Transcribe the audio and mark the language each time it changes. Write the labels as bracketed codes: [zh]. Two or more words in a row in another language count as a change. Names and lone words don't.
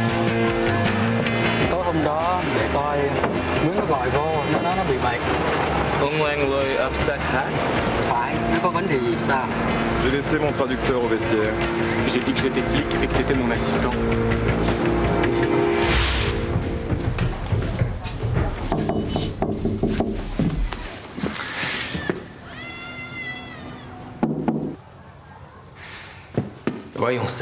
[vi] Tối hôm đó để coi miếng nó lòi vô nó nói nó bị bạc [fr] J'ai laissé mon traducteur au vestiaire. J'ai dit que j'étais flic et que t'étais mon assistant. Voyons ça.